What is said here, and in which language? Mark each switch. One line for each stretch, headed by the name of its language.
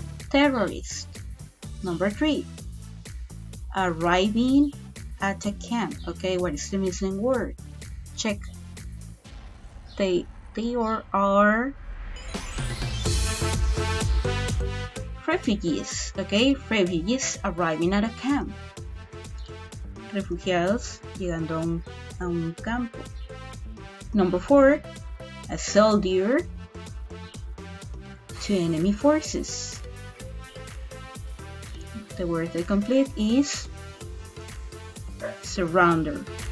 English: Terrorist. Number 3, arriving at a camp. Okay, what is the missing word? Check. They are refugees. Okay, refugees arriving at a camp.
Spanish: Refugiados llegando a un campo.
English: Number 4, a soldier to enemy forces. The word that complete is surrounder.